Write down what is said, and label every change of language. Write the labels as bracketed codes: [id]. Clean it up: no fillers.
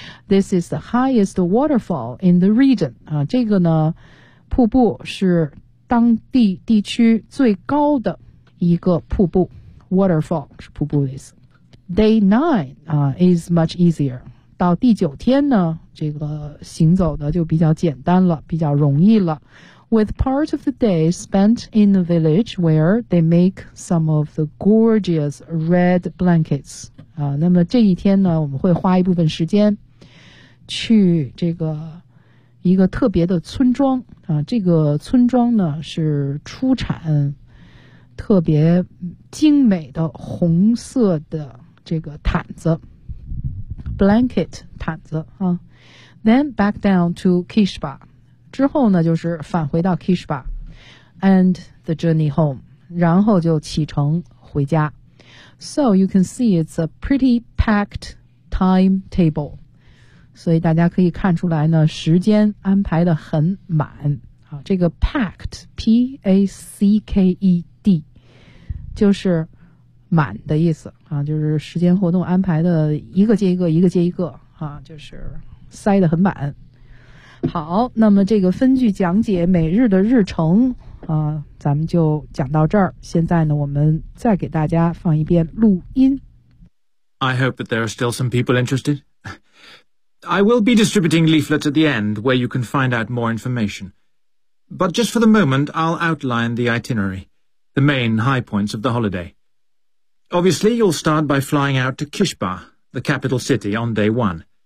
[en] This is the highest waterfall in the region. [zh] 啊，这个呢，瀑布是当地地区最高的一个瀑布。 Waterfall 是瀑布的意思。 [en] Day nine, [zh] 啊 [en] is much easier. [zh] 到第九天呢，这个行走的就比较简单了，比较容易了。 [en] With part of the day spent in the village where they make some of the gorgeous red blankets. [zh] 啊，那么这一天呢，我们会花一部分时间去这个一个特别的村庄啊。这个村庄呢是出产特别精美的红色的这个毯子 ，blanket 毯子啊。 [en] Then back down to Kishba. [zh] 之后呢就是返回到 Kishba. [en] And the journey home. [zh] 然后就启程回家。 [en] So you can see it's a pretty packed timetable. [zh] 所以大家可以看出来呢时间安排得很满。啊、这个 packed, P-A-C-K-E-D, 就是满的意思啊，就是时间活动安排的一个接一个，一个接一个啊，就是塞得很满。好，那么这个分句讲解每日的日程啊，咱们就讲到这儿。现在呢，我们再给大家放一遍录音。 [en] I hope that there are still some people interested. I will be distributing leaflets at the end where you can find out more information. But just for the moment, I'll outline the itinerary, the main high points of the holiday. Obviously, you'll start by flying out to Kishba, the capital city, on day one.